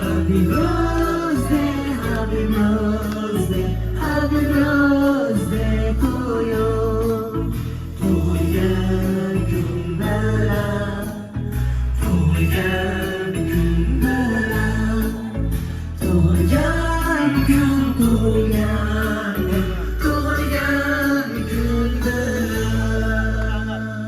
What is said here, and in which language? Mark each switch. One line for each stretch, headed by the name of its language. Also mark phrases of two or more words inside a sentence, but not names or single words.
English: Happy birthday, happy birthday, happy birthday to you.
Uzbek: Tug'ilgan kun bilan, tug'ilgan kun bilan, tug'ilgan kun, tug'ilgan kun bilan.